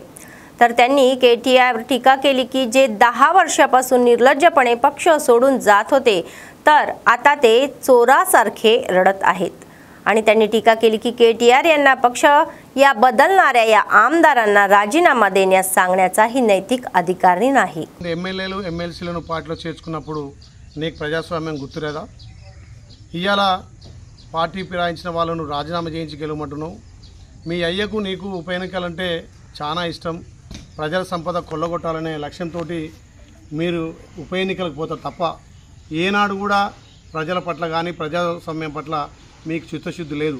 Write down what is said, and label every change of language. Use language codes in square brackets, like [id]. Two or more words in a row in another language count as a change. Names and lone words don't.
[mr] तर त्यांनी KTR टीका केली की जे 10 वर्षापासून निर्लज्जपणे पक्ष सोडून जात होते तर आता ते चोरासारखे रडत आहेत। आणि त्यांनी टीका केली की KTR यांना पक्ष या बदलणाऱ्या या आमदारांना राजीनामा देण्यास सांगण्याचाही नैतिक अधिकार नाही। [te] ఎమ్మెల్యేలు ఎమ్మెల్సీలను పార్టీలో చేర్చుకున్నప్పుడు నీకు ప్రజాస్వామ్యం గుర్తులేదా? ఇయాల పార్టీ ఫిరాయించిన వాళ్ళను రాజీనామా చేయించి గెలవమంటున్నావు। మీ అయ్యకు నీకు ఉప ఎన్నికలంటే చాలా ఇష్టం, ప్రజల సంపద కొల్లగొట్టాలనే లక్ష్యంతో మీరు ఉప ఎన్నికలకు పోతారు తప్ప ఏనాడు కూడా ప్రజల పట్ల కానీ ప్రజాస్వామ్యం పట్ల మీకు చిత్తశుద్ధి లేదు।